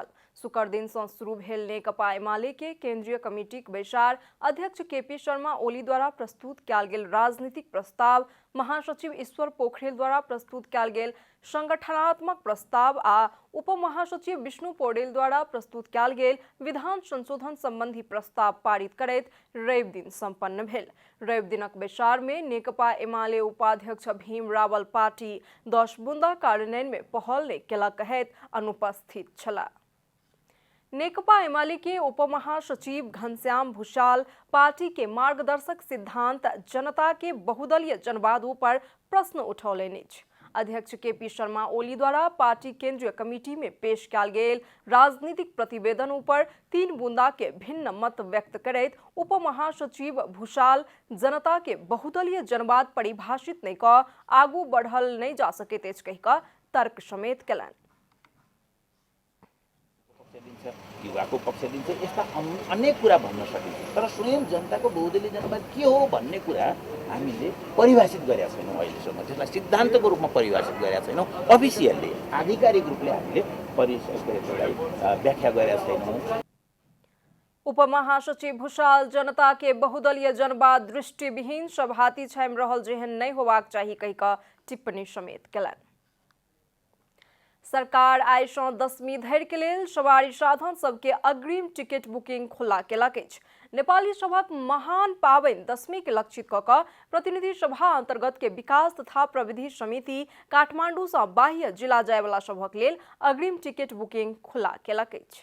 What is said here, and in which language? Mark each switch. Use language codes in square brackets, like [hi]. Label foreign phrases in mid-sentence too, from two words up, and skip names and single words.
[mai] शुक्र दिन से शुरू भेल नेकपा एमाले के केंद्रीय कमेटी के बैसार अध्यक्ष केपी शर्मा ओली द्वारा प्रस्तुत कयल गेल राजनीतिक प्रस्ताव, महासचिव ईश्वर पोखरेल द्वारा प्रस्तुत कयल गेल संगठनात्मक प्रस्ताव आ उप महासचिव विष्णु पौडेल द्वारा प्रस्तुत कयल गेल विधान संशोधन संबंधी प्रस्ताव पारित करैत रवि दिन संपन्न भेल। रवि दिनक बैसार में नेकपा एमाले उपाध्यक्ष भीम रावल पार्टी 10 बूंदा कार्यान्वयन में पहल नहीं केलक कहैत अनुपस्थित छलाह। नेकपा एमाले के उप महासचिव घनश्याम भूषाल पार्टी के मार्गदर्शक सिद्धांत जनता के बहुदलीय जनवादों पर प्रश्न उठौलनि अछि। अध्यक्ष केपी शर्मा ओली द्वारा पार्टी केंद्रीय कमेटी में पेश कयल गेल राजनीतिक प्रतिवेदन पर 3 बूंदा के भिन्न मत व्यक्त करैत उप महासचिव भूषाल जनता के बहुदलीय जनवाद परिभाषित नहीं कऽ आगू बढ़ल नहीं जा सकैत अछि कहि कऽ तर्क समेत केलनि। [ne] युवाको पक्ष दिन्छ, यस्ता अनेक कुरा भन्न सकिन्छ, तर स्वयं जनताको बहुदलीय जनवाद के हो भन्ने कुरा हामीले परिभाषित गरेका छैनौँ। अहिलेसम्म त्यसलाई सिद्धान्तको रूपमा परिभाषित गरेका छैनौँ। अफिसियल्ली आधिकारिक रूपले हामीले व्याख्या गरेका छैनौँ। [mai] उप महासचिव भूषाल जनता के बहुदलीय जनवाद दृष्टिविहीन सभाती छामि रहल जेहन नहीं होबाक चाही कहि कऽ टिप्पणी समेत केलनि। सरकार आइ सँ 10वीं धरि के लेल सवारी साधन सबके अग्रिम [en] ticket booking [mai] खुला केलक अछि। नेपाली सभक महान पाबनि 10वीं के लक्षित कऽ कऽ प्रतिनिधि सभा अंतर्गत के विकास तथा प्रविधि समिति काठमांडू सँ बाह्य जिला जाय वाला सभक लेल अग्रिम [en] ticket booking [mai] खुला केलक अछि।